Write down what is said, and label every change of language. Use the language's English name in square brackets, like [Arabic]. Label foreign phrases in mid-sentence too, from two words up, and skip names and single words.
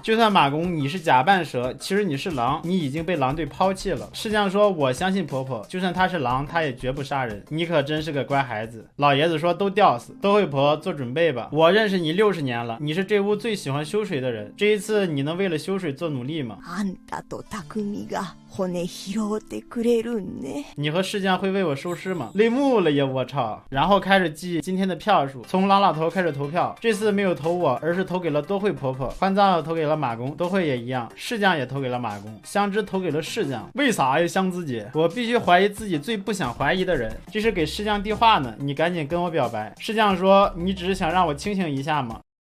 [Chinese] 就算马公你是假扮蛇，其实你是狼，你已经被狼队抛弃了。师匠说我相信婆婆，就算她是狼她也绝不杀人，你可真是个乖孩子。老爷子说都吊死，都会婆做准备吧，我认识你60年了，你是这屋最喜欢修水的人，这一次你能为了修水做努力吗？ [Japanese] あんたと匠が骨拾ってくれるんね。 [Chinese] 你和师匠会为我收尸吗？泪目了呀，我操！然后开始记今天的票数，从狼老头开始投票，这次没有投我，而是投给了多惠婆婆。宽造投给了马公，多惠也一样，师匠也投给了马公，香知投给了师匠。为啥呀，香知姐？我必须怀疑自己最不想怀疑的人，这是给师匠递话呢，你赶紧跟我表白。师匠说你只是想让我清醒一下吗？